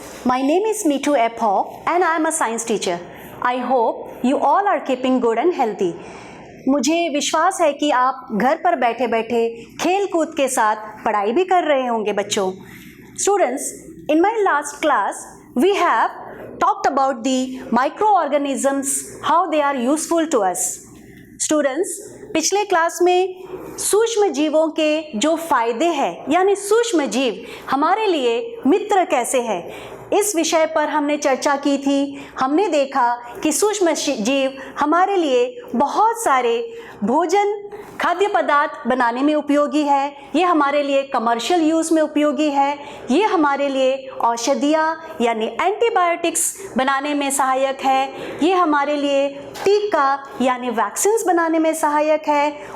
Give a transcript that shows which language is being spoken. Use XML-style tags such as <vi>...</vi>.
<en>My name is Meetu Epho and I am a science teacher. I hope you all are keeping good and healthy.</en> <hi>मुझे विश्वास है कि आप घर पर बैठे बैठे खेल कूद के साथ पढ़ाई भी कर रहे होंगे बच्चों.</hi> <en>Students, in my last class, we have talked about the microorganisms, how they are useful to us.</en> <hi>Students, पिछले क्लास में सूक्ष्म जीवों के जो फायदे हैं यानी सूक्ष्म जीव हमारे लिए मित्र कैसे हैं, इस विषय पर हमने चर्चा की थी. हमने देखा कि सूक्ष्म जीव हमारे लिए बहुत सारे भोजन खाद्य पदार्थ बनाने में उपयोगी है, ये हमारे लिए कमर्शियल यूज़ में उपयोगी है, ये हमारे लिए औषधियाँ यानी एंटीबायोटिक्स बनाने में सहायक है, ये हमारे लिए टीका यानी वैक्सीन्स बनाने में सहायक है.</hi>